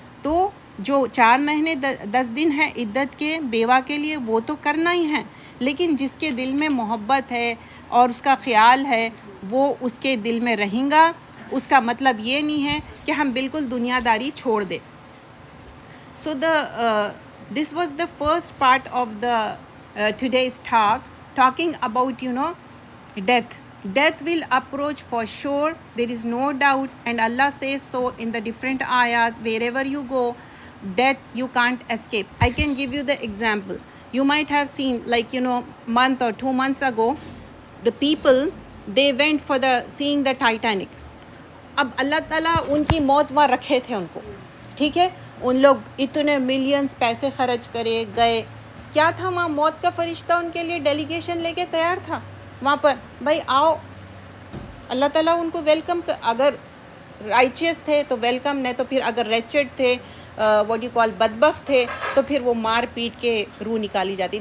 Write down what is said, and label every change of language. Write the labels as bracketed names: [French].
[Hindi] तो जो 4 महीने 10 दिन है इद्दत के बेवा के लिए वो तो करना ही है, लेकिन जिसके दिल में मोहब्बत है और उसका ख़्याल है वो उसके दिल में रहेगा. उसका मतलब ये नहीं है कि हम बिल्कुल दुनियादारी छोड़ दें. [English] So this was the first part of the today's talk, talking about, you know, death. Death will approach for sure, there is no doubt, and Allah says so in the different ayahs. Wherever you go, death you can't escape. I can give you the example. You might have seen, like, you know, month or 2 months ago, the people, they went for the seeing the Titanic. [Hindi] अब अल्लाह ताला उनकी मौत वहाँ रखे थे उनको, ठीक है, उन लोग इतने मिलियंस पैसे खर्च करे गए, क्या था वहाँ, मौत का फरिश्ता उनके लिए डेलीगेशन लेके तैयार था वहाँ पर, भाई आओ. अल्लाह ताला उनको वेलकम अगर राइचियस थे तो वेलकम, नहीं तो फिर अगर रेचेड थे, [English] what you call [Hindi] बदबख्त थे, तो फिर वो मार पीट के रूह निकाली जाती.